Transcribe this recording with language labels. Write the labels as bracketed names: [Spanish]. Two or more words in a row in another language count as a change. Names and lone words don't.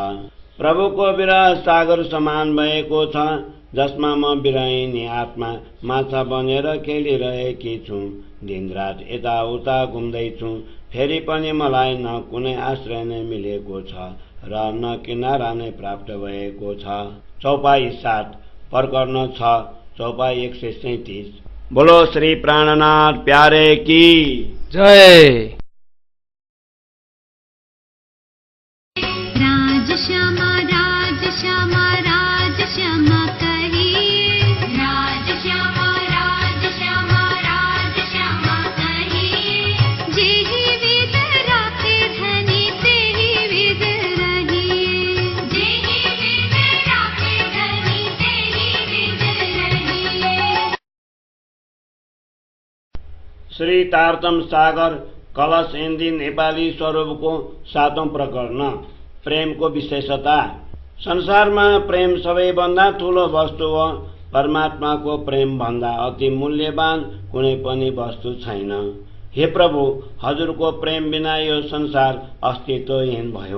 [Nepali] प्रभुको विरह सागर समान भएको छ, जसमा म विरहिनी आत्मा माछा बनेर खेलिरहेकी छु। दिनरात यताउता घुम्दैछु, फेरि पनि मलाई न कुनै आश्रय नै मिलेको छ र न किनारा नै प्राप्त भएको छ। चौपाई 7 प्रकरण 6 चौपाई 137। [Hindi] बोलो श्री प्राणनाथ प्यारे की जय। राज श्यामा राज श्यामा राज श्यामा कहिए, राज श्यामा राज श्यामा राज श्यामा कहिए। जेहि विद राखे धनी तेहि विद रहिए, जेहि विद राखे धनी तेहि विद रहिए। [Nepali] श्री तारतम सागर कलश हिन्दी नेपाली स्वरूपको 7औं प्रकरण। प्रेमको विशेषता। संसारमा प्रेम सबैभन्दा ठूलो वस्तु हो। परमात्माको प्रेम भन्दा अति मूल्यवान कुनै पनि वस्तु छैन। हे प्रभु, हजुरको प्रेम बिना यो संसार अस्तित्वहीन भयो।